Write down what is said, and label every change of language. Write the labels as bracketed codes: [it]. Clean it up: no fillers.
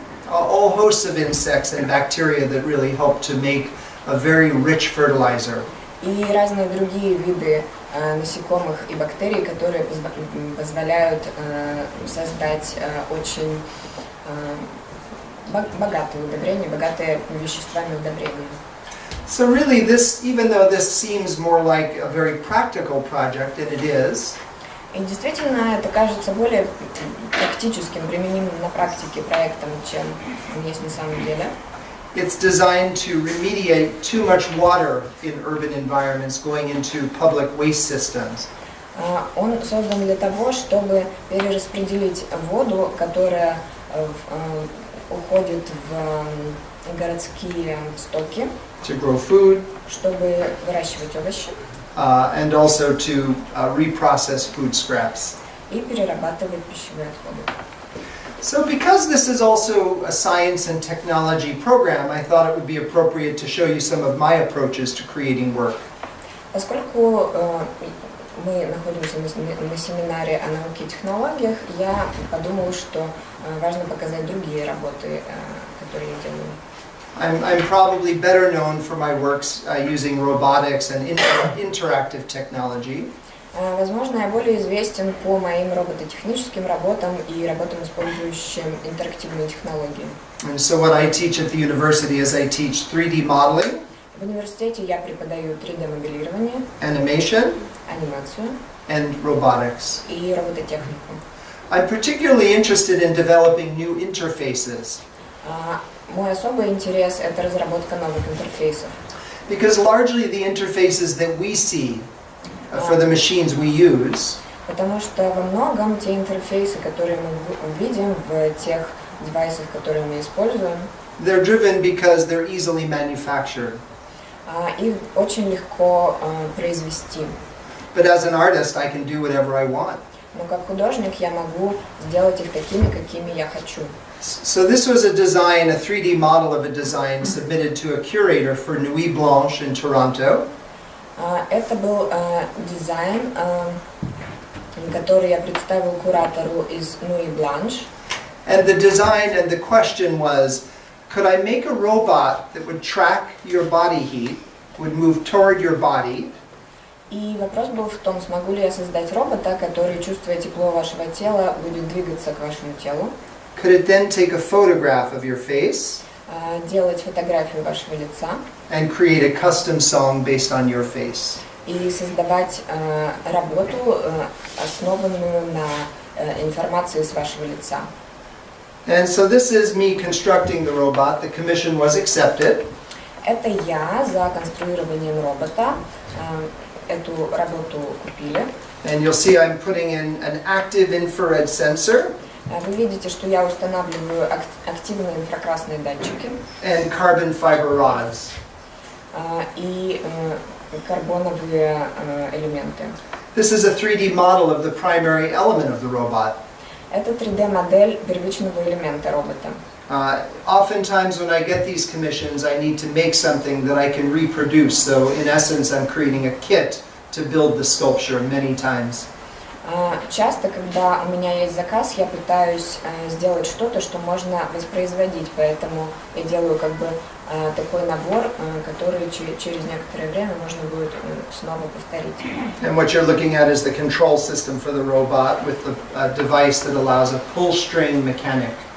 [en] all hosts of insects and bacteria that really help to make a very rich fertilizer. [ru] и разные другие виды насекомых и бактерий, которые позволяют создать очень богатые удобрения, богатые веществами удобрения. [en] So really this, even though this seems more like a very practical project, and it is, [ru] И действительно, это кажется более практическим, применимым на практике проектом, чем есть на самом деле. [en] it's designed to remediate too much water in urban environments going into public waste systems. [ru] Он создан для того, чтобы перераспределить воду, которая уходит в городские стоки, [en] To grow food, [ru] чтобы выращивать овощи [en] and also to reprocess food scraps. [ru] и перерабатывать пищевые отходы. [en] So because this is also a science and technology program, I thought it would be appropriate to show you some of my approaches to creating work. [ru] Поскольку мы находимся на семинаре о науке и технологиях, я подумала, что важно показать другие работы, которые я делаю. [en] I'm probably better known for my works using robotics and interactive technology. [ru] Возможно, я более известен по моим робототехническим работам и работам, использующим интерактивные технологии. [en] And so what I teach at the university is I teach 3D modeling, [ru] В университете я преподаю 3D-моделирование, [en] animation, [ru] анимацию [en] and robotics. [ru] и робототехнику. [en] I'm particularly interested in developing new interfaces [ru] Мой особый интерес – это разработка новых интерфейсов. [en] because largely the interfaces that we see for the machines we use [ru] Потому что во многом те интерфейсы, которые мы видим в тех девайсах, которые мы используем, [en] they're driven because they're easily manufactured. [ru] их очень легко произвести. [en] But as an artist, I can do whatever I want. [ru] Но как художник я могу сделать их такими, какими я хочу. [en] So this was a design, a 3D model of a design submitted to a curator for Nuit Blanche in Toronto. [ru] Это был дизайн, который я представил куратору из Nuit Blanche. [en] And the design and the question was, could I make a robot that would track your body heat, would move toward your body, [ru] И вопрос был в том, смогу ли я создать робота, который, чувствуя тепло вашего тела, будет двигаться к вашему телу, [en] could it then take a photograph of your face [ru] делать фотографию вашего лица [en] and create a custom song based on your face? [ru] и создавать работу, основанную на информации с вашего лица. [en] And so this is me constructing the robot. The commission was accepted. [ru] Это я за конструированием робота. Эту работу купили. [en] And you'll see I'm putting in an active infrared sensor. [ru] Вы видите, что я устанавливаю активные инфракрасные датчики. [en] And carbon fiber rods. [ru] И карбоновые элементы. [en] This is a 3D model of the primary element of the robot. [ru] Это 3D-модель первичного элемента робота. [en] Oftentimes when I get these commissions, I need to make something that I can reproduce. So in essence, I'm creating a kit to build the sculpture many times. [ru] Часто, когда у меня есть заказ, я пытаюсь сделать что-то, что можно воспроизводить, поэтому я делаю как бы такой набор, который через некоторое время можно будет снова повторить. [en] And what you're looking at is the control system for the robot with the device that allows a pull string mechanic.